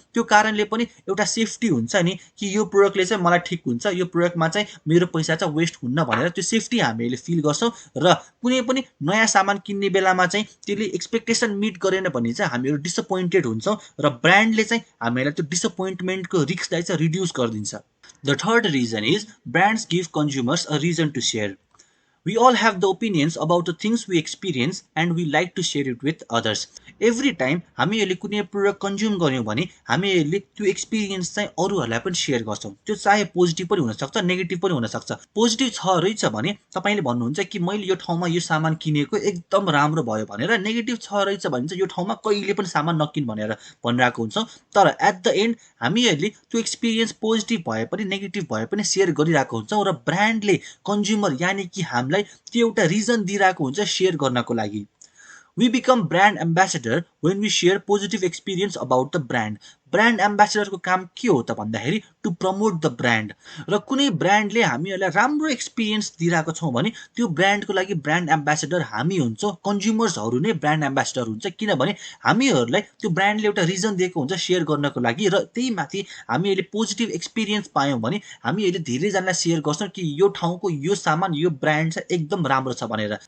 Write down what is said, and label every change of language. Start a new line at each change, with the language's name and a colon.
Nepali: त्यो कारणले पनि एउटा सेफ्टी हुन्छ नि कि यो प्रोडक्टले चाहिँ मलाई ठिक हुन्छ, यो प्रोडक्टमा चाहिँ मेरो पैसा चाहिँ वेस्ट हुन्न भनेर त्यो सेफ्टी हामीले फिल गर्छौँ। र कुनै पनि नयाँ सामान किन्ने बेलामा चाहिँ त्यसले एक्सपेक्टेसन मिट गरेन भने चाहिँ हामीहरू डिसपोइन्टेड हुन्छौँ र ब्रान्डले चाहिँ हामीलाई त्यो डिसपोइन्टमेन्टको रिस्कलाई चाहिँ रिड्युस गरिदिन्छ।
English: The third reason is brands give consumers a reason to share. We all have the opinions about the things we experience and we like to share it with others. Every time
Nepali: हामीहरूले कुनै product consume गर्यौँ भने हामीहरूले त्यो experience चाहिँ अरूहरूलाई पनि share गर्छौँ। त्यो चाहे पोजिटिभ पनि हुनसक्छ, नेगेटिभ पनि हुनसक्छ। पोजिटिभ छ रहेछ भने तपाईँले भन्नुहुन्छ कि मैले यो ठाउँमा यो सामान किनेको एकदम राम्रो भयो भनेर, नेगेटिभ छ रहेछ भने चाहिँ यो ठाउँमा कहिले पनि सामान नकिन भनेर भनिरहेको हुन्छौँ। तर
English: at the end
Nepali: हामीहरूले त्यो एक्सपिरियन्स पोजिटिभ भए पनि नेगेटिभ भए पनि सेयर गरिरहेको हुन्छौँ र ब्रान्डले कन्ज्युमर यानि कि हामीलाई त्यो एउटा रिजन दिइरहेको हुन्छ सेयर गर्नको लागि।
English: We become brand ambassador when we share positive experience about the brand.
Nepali: Brand एम्बेसेडरको काम के हो त भन्दाखेरि
English: To promote the brand.
Nepali: र कुनै ब्रान्डले हामीहरूलाई राम्रो एक्सपिरियन्स दिइरहेको छौँ भने त्यो ब्रान्डको लागि ब्रान्ड एम्बेसेडर हामी हुन्छौँ, कन्ज्युमर्सहरू नै ब्रान्ड एम्बेसेडर हुन्छ। किनभने हामीहरूलाई त्यो ब्रान्डले एउटा रिजन दिएको हुन्छ सेयर गर्नको लागि र त्यही माथि हामीहरूले पोजिटिभ एक्सपिरियन्स पायौँ भने हामीहरूले धेरैजनालाई सेयर गर्छौँ कि यो ठाउँको यो सामान यो ब्रान्ड चाहिँ एकदम राम्रो छ भनेर।